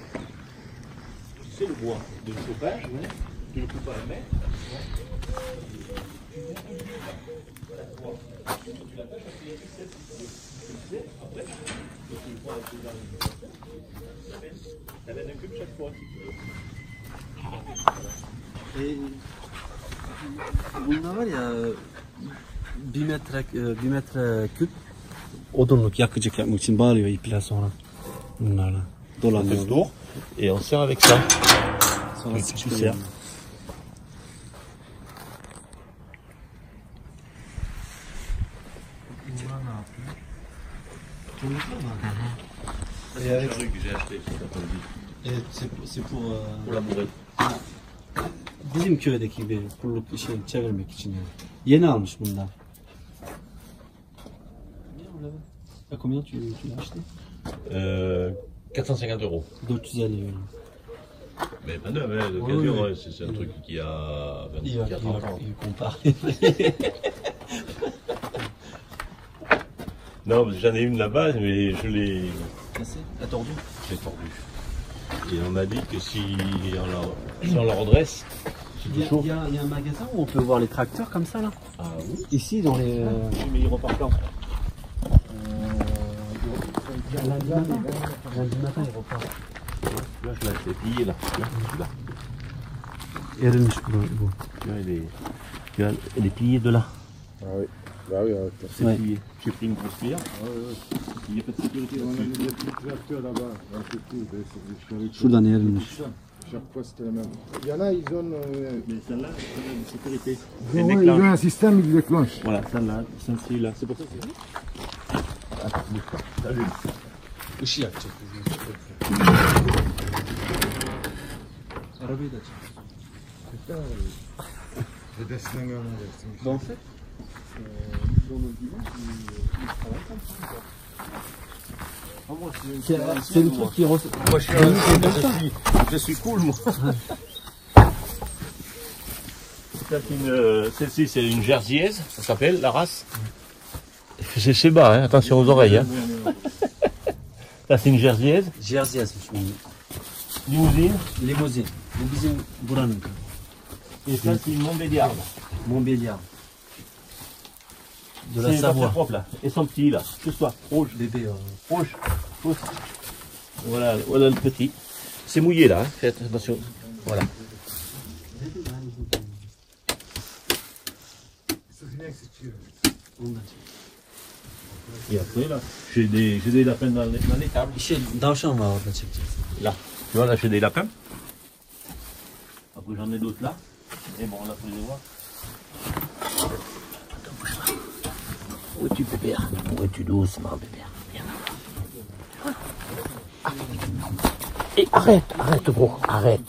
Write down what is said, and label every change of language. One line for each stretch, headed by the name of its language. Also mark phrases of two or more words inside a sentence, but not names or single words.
French: Tu sais, le bois de chauffage, tu le coupes à la main. Tu l'attaches à tes ficelles. Après, tu le prends avec les armes. Ça donne un cube chaque fois.
Turkish: Et bunda var ya 1 metre küp odunluk yakacak yapmak için bağlıyor iple sonra bunlarla dolanıyor.
French: Tour et on sert avec ça.
Turkish: Sonra
French: Tu
Turkish: sıçrıyor.
French: sers.
Turkish: Bunlar ne yapıyor? Çocuklar mı?
French: C'est un truc que j'ai acheté cet après-midi Evet, c'est pour la bourrée.
Turkish: bizim köydeki gibi pulluk şey çevirmek için yani. Yeni almış bundan.
French: À combien tu l'as acheté? 450 €. 450 euro. Mais pas neuf, hein, d'occasion, ouais, c'est un truc qui a 30 ans. Il compare. Non, parce que j'en ai une là-bas, mais je l'ai Cassé? Attendu? tordue. Et on m'a dit que si on la redresse, c'est Il y, tout chaud. il y a un magasin où on peut voir les tracteurs comme ça là? Ah oui. Ici dans les. Oui, mais il repart quand Lundi matin. Lundi matin il repart. Là, je l'ai fait plier là. Là.
Turkish: Erimiş bu.
French: Tu vois, elle est pliée de là. Ah oui. Bah oui, C'est Ouais. plié. J'ai pris une grosse pierre. Il n'y a pas de sécurité on a là-dessus. mis des petits tracteurs là-bas, un peu tout, des chariots.
Turkish: Şuradan erilmiş.
French: Chaque fois c'était la même. Il y en a, ils ont, Mais celle-là, c'est une sécurité. ils Elle ont déclenche. un système, ils déclenchent. Voilà, celle-là, celle-ci là. C'est pour ça que c'est. Attends, bouge pas. Allume.
Turkish: Işığı yakacak. Arabayı da çek.
French: Je descends en avec. Ben, en fait, dans notre village, ils travaillent comme ça. C'est le truc qui ressemble. Moi, je suis cool, moi. Celle-ci, c'est une jersiaise, ça s'appelle, la race. C'est bas, hein, attention aux oreilles. Hein. Ça, c'est une jersiaise.
Turkish: Jersey yazmış bunu.
French: Limousine.
Turkish: Limuzin. Bu bizim buranın.
French: Et ça, c'est une Montbéliarde. Montbéliard. De la C'est pas très Savoie. propre, là. Et son petit, là. Que ce soit rouge. Bébé. Rouge. Rouge. Voilà, voilà le petit. C'est mouillé, là. Hein. Faites attention. Voilà.
Turkish: Ondan.
French: Et après, là, j'ai des lapins dans les tables.
Turkish: Şey, davşan var orada çekeceğiz.
French: Là. Tu vois, là, j'ai des lapins. Après, j'en ai d'autres là. Et bon, là, faut les voir. Attends, bouge pas. Où es-tu, bébert? Où es-tu doucement, bébert? Viens là. Ah. Et arrête, gros, arrête.